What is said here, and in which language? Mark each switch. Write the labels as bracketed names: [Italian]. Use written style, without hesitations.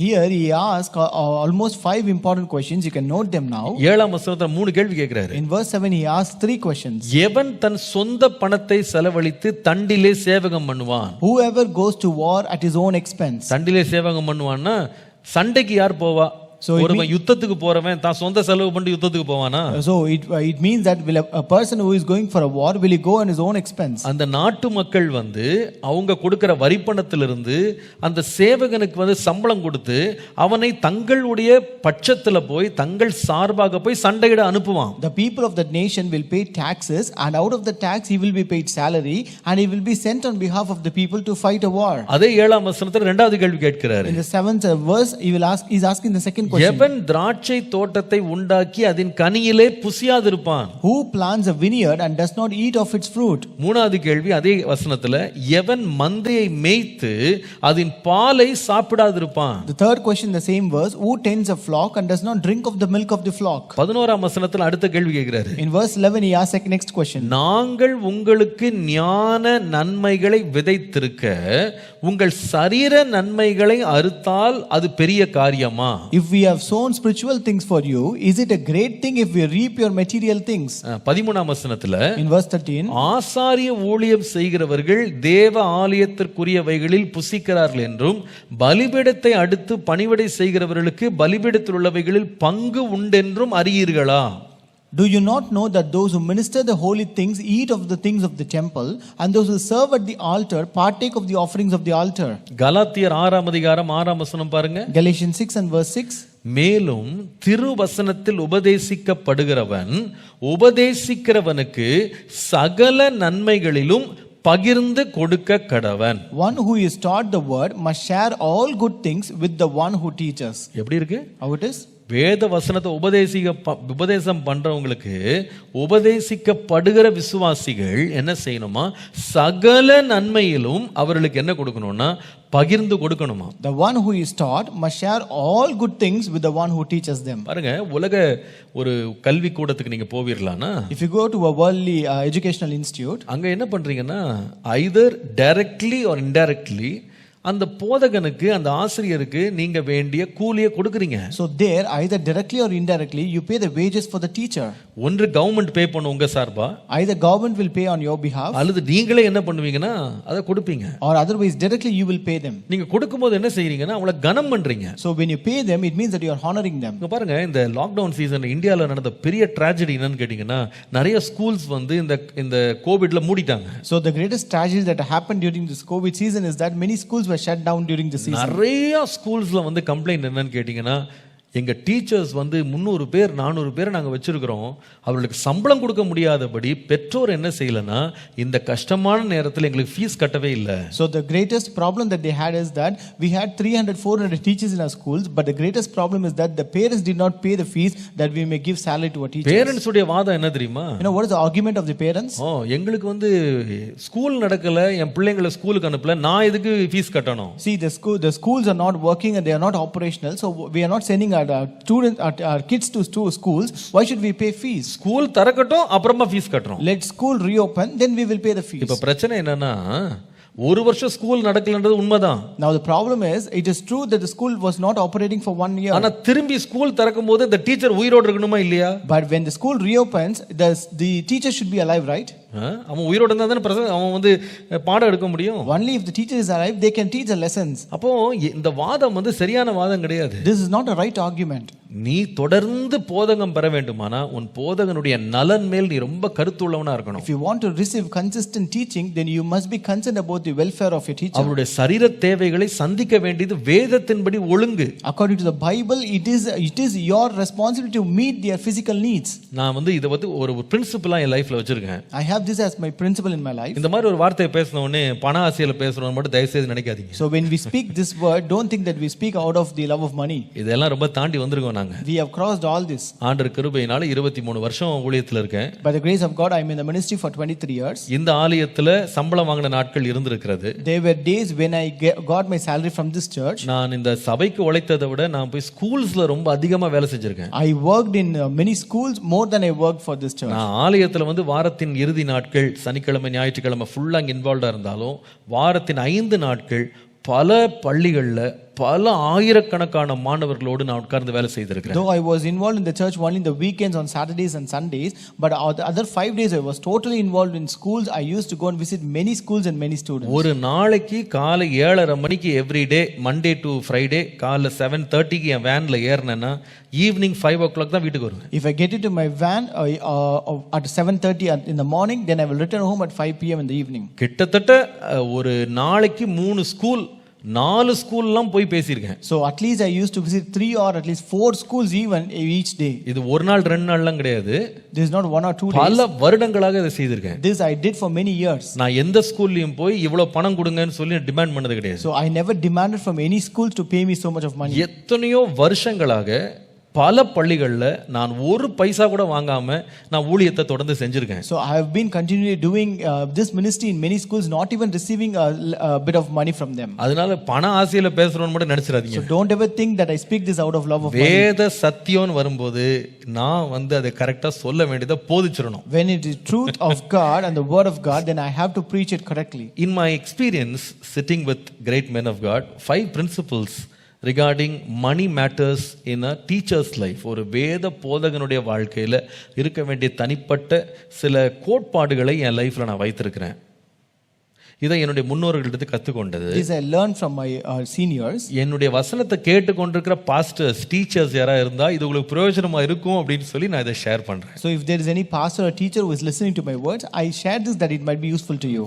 [English] Here he asks almost 5 important questions. You can note them now. [Tamil] 7ஆம் வசனத்துல 3 கேள்வி கேட்கிறாரு. [English] In verse 7 he asks 3 questions. [Tamil] எவன் தன் சொந்த பணத்தை செலவழித்து தண்டிலே சேவகம் பண்ணுவான்? [English] Whoever goes to war at his own expense. [Tamil] தண்டிலே சேவகம் பண்ணுவான்னா சண்டைக்கு யார் போவா? ஒருவன் யுத்தத்துக்கு போறவன் தான் சொந்த செலவு பண்ணி யுத்தத்துக்கு போவானா? [English] So it means that will a person who is going for a war, will he go on his own expense? [Tamil] அந்த நாட்டு மக்கள் வந்து அவங்க கொடுக்கிற வரி பணத்திலிருந்து அந்த சேவகனுக்கு வந்து சம்பளம் கொடுத்து அவனை தங்களுடைய பட்சத்துல போய் தங்கள் சார்பாக போய் சண்டையிட அனுப்புவான். [English] The people of that nation will pay taxes, and out of the tax he will be paid salary, and he will be sent on behalf of the people to fight a war. [Tamil] அதே 7ஆம் வசனத்துல இரண்டாவது கேள்வி கேட்கிறாரு. [English] In the 7th verse he is asking the second second question. [Tamil] எவன் திராட்சை தோட்டத்தை உண்டாக்கி அதன் கனியிலே புசியாதிருப்பான்? [English] Who plants a vineyard and does not eat of its fruit? [Tamil] மூணாவது கேள்வி அதே வசனத்துல, எவன் மந்தையை மேய்த்து அதன் பாலை சாப்பிடாதிருப்பான்? [English] The third question in the same verse, who tends a flock and does not drink of the milk of the flock? [Tamil] 11ஆம் வசனத்துல அடுத்த கேள்வி கேட்கிறாரு. [English] In verse 11 he asks next question. [Tamil] நாங்கள் உங்களுக்கு ஞான நன்மைகளை விதைத்திருக்க உங்கள் சரீர நன்மைகளை அறுத்தால் அது பெரிய காரியமா? [English] If we have sown spiritual things for you, is it a great thing if we reap your material things? [Tamil] 13ஆம் வசனத்துல, [English] In verse 13, [Tamil] ஆசாரிய ஊழியம் செய்கிறவர்கள் தேவ ஆலயத்திற்குரியவைகளில் புசிக்கிறார்கள் என்றும் பலிபீடத்தை அடுத்து பணிவிடை செய்கிறவர்களுக்கு பலிபீடத்தில் உள்ளவைகளில் பங்கு உண்டென்றும் அறியீர்களா? [English] do you not know that those who minister the holy things eat of the things of the temple, and those who serve at the altar partake of the offerings of the altar? [Tamil] கலாத்தியர் 6ஆம் அதிகாரம் 6ஆம் வசனம் பாருங்க. [English] Galatians 6 and verse 6. [Tamil] மேலும் திருவசனத்தில் உபதேசிக்கப்படுகிறவன் உபதேசிக்கிறவனுக்கு சகல நன்மைகளிலும் பகிர்ந்து கொடுக்க கடவன். [English] One who is taught the word must share all good things with the one who teaches. [Tamil] எப்படி இருக்கு? [English] How it is? [Tamil] வேத வசனத்தை உபதேசம் பண்றவங்களுக்கு உபதேசிக்கப்படுகிற விசுவாசிகள் என்ன செய்யணுமா? சகல நன்மையிலும் அவர்களுக்கு என்ன கொடுக்கணும்னா பகிர்ந்து கொடுக்கணுமா? [English] The one who is taught must share all good things with the one who teaches them. [Tamil] பாருங்க, உலக ஒரு கல்வி கூடத்துக்கு நீங்க போவீர்களானா, [English] If you go to a worldly educational institute, [Tamil] அங்க என்ன பண்றீங்கன்னா [English] either directly or indirectly [Tamil] அந்த போதகனுக்கு அந்த ஆசிரியருக்கு நீங்க வேண்டிய கூலியை கொடுக்குறீங்க. [English] so there either directly or indirectly you pay the wages for the teacher. [Tamil] ஒன்று கவர்மெண்ட் பே பண்ணும் உங்க சார்பா, [English] Either government will pay on your behalf, [Tamil] அல்லது நீங்களே என்ன பண்ணுவீங்கன்னா அதை கொடுப்பீங்க. [English] or otherwise directly you will pay them. [Tamil] நீங்க கொடுக்கும்போது என்ன செய்றீங்கன்னா அவங்கள கனம் பண்றீங்க. [English] So when you pay them, it means that you are honoring them. [Tamil] இங்க பாருங்க, இந்த லாக்டவுன் சீசன்ல இந்தியால நடந்த பெரிய ட்ராஜடி என்னன்னு கேட்டீங்கன்னா, நிறைய ஸ்கூல்ஸ் வந்து இந்த கோவிட்ல மூடிட்டாங்க. [English] So the greatest tragedy that happened during this COVID season is that many schools were shut down during the season. [Tamil] நிறைய ஸ்கூல்ஸ்ல வந்து கம்ப்ளைண்ட் என்னன்னு கேட்டீங்கன்னா, எங்க டீச்சர்ஸ் வந்து 300 பேர் 400 பேர் நாங்க வச்சிருக்கிறோம், அவர்களுக்கு சம்பளம் கொடுக்க முடியாதபடி பெற்றோர் என்ன செய்யலனா இந்த கஷ்டமான நேரத்தில் எங்களுக்கு ஃபீஸ் கட்டவே இல்லை. [English] So the greatest problem that they had is that we had 300-400 teachers in our schools, but the greatest problem is that the parents did not pay the fees that we may give salary to our teachers. [Tamil] Parents உடைய வாதம் என்ன தெரியுமா? [English] You know what is the argument of the parents? [Tamil] எங்களுக்கு வந்து school நடக்கல, என் பிள்ளைங்களை ஸ்கூலுக்கு அனுப்பல, நான் எதுக்கு ஃபீஸ் கட்டணும்? [English] See, the schools are not working and they are not operational, so we are not sending our students, our kids to schools. Why should we pay fees? [Tamil] School திறக்கட்டும், அப்புறமா fees கட்டறோம். [English] Let school reopen, then we will pay the fees. [Tamil] இப்ப பிரச்சனை என்னன்னா, ஒரு வருஷம் school நடக்கலன்றது உண்மைதான். [English] Now the problem is, it is true that the school was not operating for 1 year. [Tamil] ஆனா திரும்பி school திறக்கும்போது [English] the teacher [Tamil] உயிரோட இருக்கணுமா இல்லையா? [English] But when the school reopens, the teacher should be alive, right? [Tamil] அவன் உயிரோட இருந்தா தானே அவன் வந்து பாடம் எடுக்க முடியும். [English] Only if the teacher is alive, they can teach the lessons. [Tamil] அப்போ இந்த வாதம் வந்து சரியான வாதம் கிடையாது. [English] This is not a right argument. [Tamil] நீ தொடர்ந்து போதகம் பெற வேண்டுமானா உன் போதகனுடைய நலன் மேல் நீ ரொம்ப கருத்துள்ளவனா இருக்கணும். [English] If you want to receive consistent teaching, then you must be concerned about the welfare of your teacher. [Tamil] அவருடைய சரீர தேவைகளை சந்திக்க வேண்டியது வேதத்தின்படி ஒழுங்கு. [English] According to the Bible, it is your responsibility to meet their physical needs. [Tamil] நான் வந்து இத வந்து ஒரு பிரின்சிபலா என் லைஃப்ல வச்சிருக்கேன். [English] I have this as my principle in my life. [Tamil] இந்த மாதிரி ஒரு வார்த்தையை பேசின உடனே பண ஆசையில பேசுறோம்னு மட்டும் தயவு செய்து நினைக்காதீங்க. [English] So when we speak this word, don't think that we speak out of the love of money. [Tamil] இதெல்லாம் ரொம்ப தாண்டி வந்திருக்கோம் நாங்க. [English] We have crossed all this. [Tamil] ஆண்டவர் கிருபையினால 23 வருஷம் ஊழியத்துல இருக்கேன். [English] By the grace of God, I am in the ministry for 23 years. [Tamil] இந்த ஆலயத்துல சம்பளம் வாங்கின நாட்கள் இருந்திருக்கிறது. [English] There were days when I got my salary from this church. [Tamil] நான் இந்த சபைக்கு உழைத்ததை விட நான் போய் ஸ்கூல்ஸ்ல ரொம்ப அதிகமா வேலை செஞ்சிருக்கேன். [English] I worked in many schools more than I worked for this church. [Tamil] நான் ஆலயத்துல வந்து வாரத்தின் இறுதி நாட்கள் சனிக்கிழமை ஞாயிற்றுக்கிழமை ஃபுல்லா இன்வால்வ்டா இருந்தாலும் வாரத்தின் 5 நாட்கள் பல பள்ளிகள்ல பல ஆயிரக்கணக்கான மாணவர்களோடு நான் உட்கார்ந்து வேலை செய்திருக்கிறேன். [English] Though I was involved in the church only in the weekends on Saturdays and Sundays, but the other 5 days I was totally involved in schools. I used to go and visit many schools and many students. [Tamil] ஒரு நாளைக்கு காலை 7:30 மணிக்கு [English] every day Monday to Friday [Tamil] காலைல 7:30க்கு என் வேன்ல ஏறினேன்னா evening [English] 5 o'clock [Tamil] தான் வீட்டுக்கு வருவேன். [English] If I get into my van at 7:30 in the morning, then I will return home at 5 p.m. in the evening. [Tamil] கிட்டத்தட்ட ஒரு நாளைக்கு 3 ஸ்கூல் 4 ஸ்கூல்லாம் போய் பேசியிருக்கேன். [English] So at least I used to visit 3 or at least 4 schools even each day. [Tamil] இது ஒரு நாள் 2 நாள்லாம் கிடையாது. [English] This is not 1 or 2 days. [Tamil] பல வருடங்களாக இதை செய்திருக்கேன். [English] This I did for many years. [Tamil] நான் எந்த ஸ்கூல்லையும் போய் இவ்வளவு பணம் கொடுங்கன்னு சொல்லி டிமாண்ட் பண்ணது கிடையாது. [English] So I never demanded from any schools to pay me so much of money. [Tamil] எத்தனையோ வருஷங்களாக பல பள்ளிகள்ல நான் ஒரு பைசா கூட வாங்காம நான் ஊழியத்தை தொடர்ந்து செஞ்சிருக்கேன். [English] So I have been continually doing this ministry in many schools, not even receiving a bit of money from them. [Tamil] அதனால பண ஆசையில பேசுறோம்னு மட்டும் நினைச்சிராதீங்க. [English] So don't ever think that I speak this out of love of money. [Tamil] வேத சத்தியம்னு வரும்போது நான் அதை கரெக்டா சொல்ல வேண்டியதை போதிச்சிரணும். [English] When it is truth of God and the word of God, then I have to preach it correctly. In my experience sitting with great men of God, 5 principles regarding money matters in a teacher's life. [Tamil] ஒரு வேத போதகனுடைய வாழ்க்கையில் இருக்க வேண்டிய தனிப்பட்ட சில கோட்பாடுகளை என் லைஃப்ல நான் வைத்திருக்கிறேன். இதை என்னுடைய முன்னோர்களிடத்து கற்றுக்கொண்டது. [English] This I learned from my seniors. [Tamil] என்னுடைய வசனத்தை கேட்டுக்கொண்டிருக்கிற பாஸ்டர்ஸ் டீச்சர்ஸ் யாரா இருந்தா இது உங்களுக்கு பிரயோஜனமா இருக்கும் அப்படின்னு சொல்லி நான் இதை ஷேர் பண்றேன். [English] So if there is any pastor or teacher who is listening to my words, I share this that it might be useful to you.